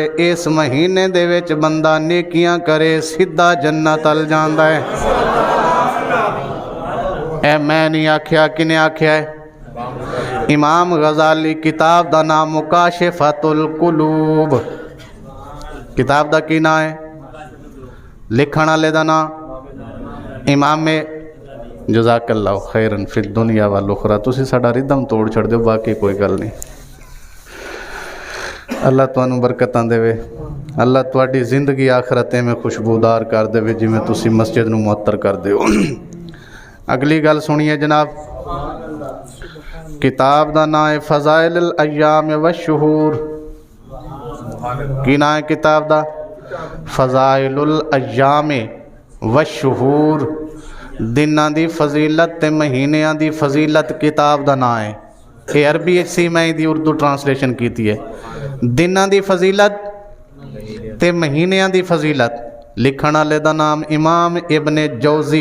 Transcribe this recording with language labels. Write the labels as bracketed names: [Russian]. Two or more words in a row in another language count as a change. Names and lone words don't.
[Punjabi] ਇਸ ਮਹੀਨੇ ਦੇ ਵਿੱਚ ਬੰਦਾ ਨੇਕੀਆਂ ਕਰੇ ਸਿੱਧਾ ਜੰਨਤ ਅਲ ਜਾਂਦਾ ਹੈ। ਏ ਮੈਂ ਨਹੀਂ ਆਖਿਆ, ਕਿਨੇ ਆਖਿਆ ਹੈ? इमाम गजाली। ਕਿਤਾਬ ਦਾ ਨਾਮ मुकाशिफतुल कुलूब। ਕਿਤਾਬ ਦਾ ਕੀ ਨਾਮ ਹੈ? ਲਿਖਣ ਵਾਲੇ ਦਾ ਨਾਮ ਇਮਾਮ [Arabic] جزاك الله خيرا في الدنيا والأخرى. [Punjabi] ਤੁਸੀਂ ਸਾਡਾ ਰਿਦਮ ਤੋੜ ਛੱਡ ਦੋ, ਬਾਕੀ ਕੋਈ ਗੱਲ ਨਹੀਂ। ਅੱਲ੍ਹਾ ਤੁਹਾਨੂੰ ਬਰਕਤਾਂ ਦੇਵੇ, ਅੱਲ੍ਹਾ ਤੁਹਾਡੀ ਜ਼ਿੰਦਗੀ ਆਖ਼ਰਤ ਮੇਂ ਖ਼ੁਸ਼ਬੂਦਾਰ ਕਰ ਦੇਵੇ ਜਿਵੇਂ ਤੁਸੀਂ ਮਸਜਿਦ ਨੂੰ ਮੁਅੱਤਰ ਕਰ ਦਿਓ। ਅਗਲੀ ਗੱਲ ਸੁਣੀਏ ਜਨਾਬ। ਕਿਤਾਬ ਦਾ ਨਾਮ ਹੈ फ़ज़ाइलुल अय्याम व शुहूर। ਕੀ ਨਾਮ ਹੈ ਕਿਤਾਬ ਦਾ? फ़ज़ाइलुल अय्याम व शुहूर। ਦਿਨਾਂ ਦੀ ਫ਼ਜ਼ੀਲਤ ਤੇ ਮਹੀਨਿਆਂ ਦੀ ਫ਼ਜ਼ੀਲਤ ਕਿਤਾਬ ਦਾ ਨਾਮ ਹੈ। ਯੇ ਅਰਬੀ ਸੀ ਮੈਂ ਦੀ ਉਰਦੂ ਟ੍ਰਾਂਸਲੇਸ਼ਨ ਕੀ ਹੈ। ਦਿਨਾਂ ਦੀ ਫ਼ਜ਼ੀਲਤ ਤੇ ਮਹੀਨਿਆਂ ਦੀ ਫ਼ਜ਼ੀਲਤ। ਲਿਖਣ ਵਾਲੇ ਦਾ ਨਾਮ इमाम इब्ने जौजी।